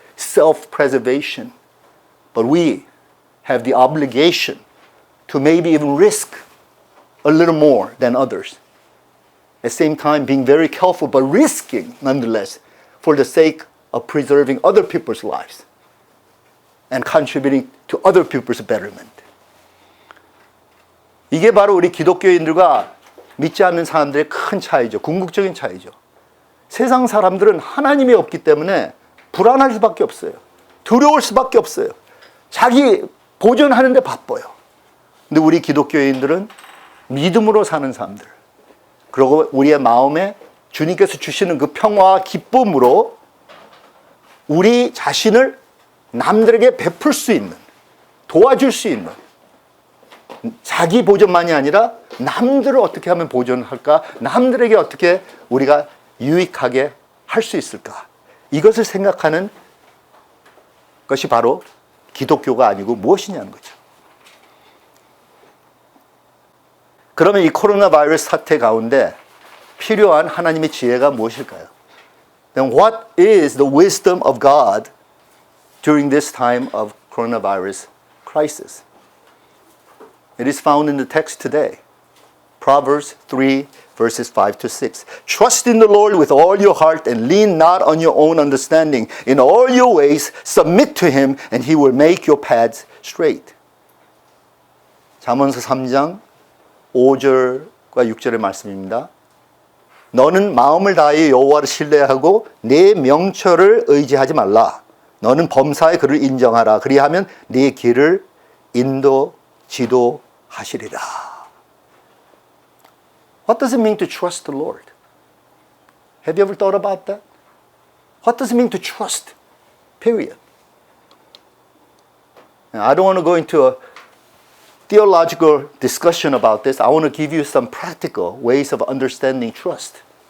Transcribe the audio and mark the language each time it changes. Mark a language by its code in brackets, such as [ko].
[en] self-preservation. But we have the obligation to maybe even risk a little more than others. At the same time, being very careful, but risking nonetheless for the sake of preserving other people's lives and contributing to other people's betterment. [ko] 이게 바로 우리 기독교인들과 믿지 않는 사람들의 큰 차이죠. 궁극적인 차이죠. 세상 사람들은 하나님이 없기 때문에 불안할 수밖에 없어요. 두려울 수밖에 없어요. 자기 보존하는 데 바빠요. 근데 우리 기독교인들은 믿음으로 사는 사람들. 그리고 우리의 마음에 주님께서 주시는 그 평화와 기쁨으로 우리 자신을 남들에게 베풀 수 있는, 도와줄 수 있는, 자기 보존만이 아니라 남들을 어떻게 하면 보존할까? 남들에게 어떻게 우리가 유익하게 할 수 있을까? 이것을 생각하는 것이 바로 기독교가 아니고 무엇이냐는 거죠. 그러면 이 코로나 바이러스 사태 가운데 필요한 하나님의 지혜가 무엇일까요? [en] Then what is the wisdom of God during this time of coronavirus crisis? It is found in the text today. Proverbs 3 verses 5 to 6. Trust in the Lord with all your heart and lean not on your own understanding. In all your ways submit to him and he will make your paths straight. [ko] 잠언서 3장 5절과 6절의 말씀입니다. 너는 마음을 다하여 여호와를 신뢰하고 내 명철을 의지하지 말라. 너는 범사에 그를 인정하라. 그리하면 네 길을 지도하시리라. [en] What does it mean to trust the Lord? Have you ever thought about that? What does it mean to trust? Period. Now, I don't want to go into a theological discussion about this. I want to give you some practical ways of understanding trust.